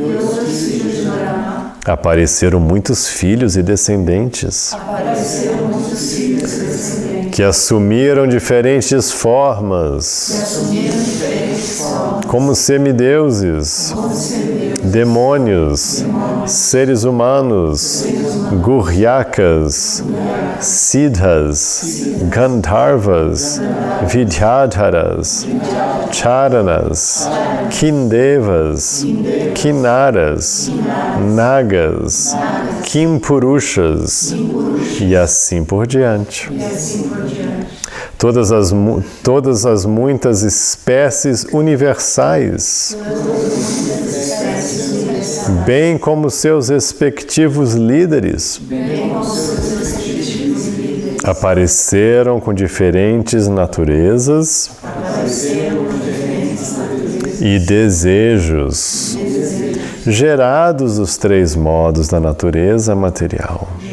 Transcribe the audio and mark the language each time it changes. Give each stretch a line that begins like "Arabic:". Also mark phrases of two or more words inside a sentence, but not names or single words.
Portuguese: apareceram muitos filhos e descendentes que assumiram diferentes formas como semideuses, demônios, seres humanos, guryakas, siddhas, gandharvas, vidyadharas, charanas, kindevas, kinnaras, nagas, kimpurushas e assim por diante. Todas as muitas espécies universais, bem como seus respectivos líderes, apareceram com diferentes naturezas e desejos, gerados dos três modos da natureza material.